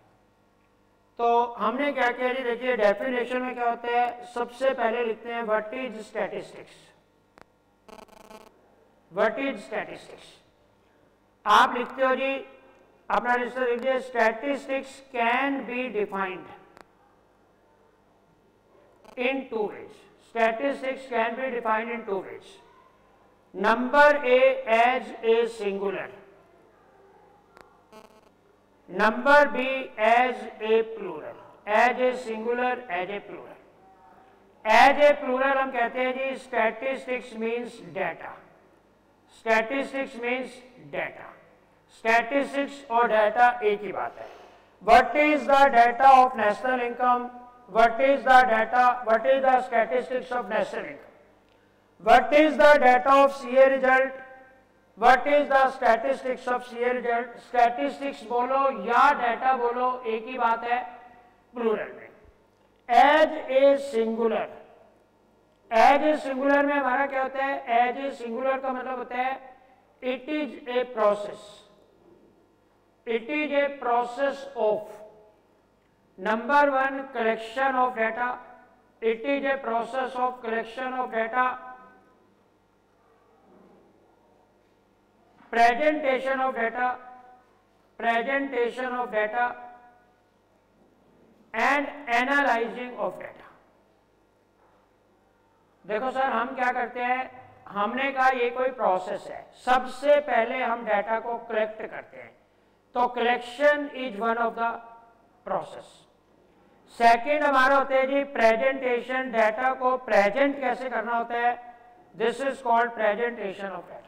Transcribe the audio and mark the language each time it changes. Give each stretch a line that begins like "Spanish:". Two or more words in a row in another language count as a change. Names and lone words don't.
Hindi: तो हमने क्या किया जी, देखिए डेफिनेशन में क्या होता है, सबसे पहले लिखते हैं
English: what is statistics. what is statistics
Hindi: आप लिखते हो जी, अपना रजिस्टर लिखिए,
English: statistics can be defined in 2 ways. Statistics can be defined in 2 ways. Number A as a singular, number B as a plural. As a singular, as a plural. As a plural
Hindi: हम कहते हैं जी
English: statistics means data. Statistics means data.
Hindi: Statistics और data एक ही बात है।
English: What is the data of national income? What is the data? What is the statistics of national income? What is the data of CA result? What is the statistics of CA result?
Hindi: Statistics बोलो या data बोलो, एक ही बात है plural में।
English: As a singular, as a singular
Hindi: में हमारा क्या होता है?
English: As a singular
Hindi: का मतलब होता है
English: it is a process. It is a process of number 1 collection of data. It is a process of collection of data, presentation of data, presentation of data, and analyzing of data.
Hindi: देखो सर, हम क्या करते हैं, हमने कहा ये कोई प्रोसेस है, सबसे पहले हम डेटा को कलेक्ट करते हैं, तो
English: collection is one of the process.
Hindi: सेकंड हमारा होता है जी प्रेजेंटेशन, डेटा को प्रेजेंट कैसे करना होता है,
English: this is called presentation of data.